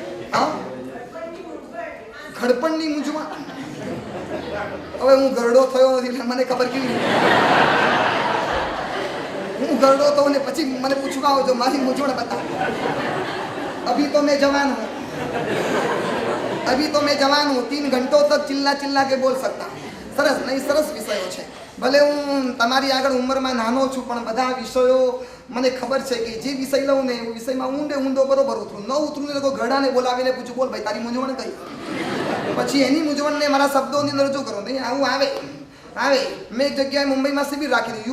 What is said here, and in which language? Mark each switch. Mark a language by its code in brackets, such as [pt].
[gu] હા, ખડપણની મૂંઝવણ. હવે હું ગરડો થયો નથી એટલે મને ખબર કેવી રીતે. હું ગરડો થયો ને પછી મને પૂછવા આવજો, મારી મૂંઝવણ બતાવો. [hi] અભી તો मैं जवान हूँ, अभी तो मैं जवान हूँ, 3 घंटों तक चिल्ला चिल्ला के बोल सकता. [gu] સરસ નહીં? સરસ વિષયો છે. ભલે હું તમારી આગળ ઉંમરમાં નાનો છું પણ બધા વિષયો મને ખબર છે કે જે વિષય લઉં ને એ વિષયમાં ઊંડો બરોબર ઉતરું. ન ઉતરું ને તો ઘરડાને બોલાવીને પૂછું, બોલ ભાઈ તારી મૂંઝવણ કઈ? પછી એની મૂંઝવણને મારા શબ્દોની અંદર રજૂ કરું. નહીં આવું આવે. મેં એક જગ્યાએ મુંબઈમાં શિબિર રાખી હતી.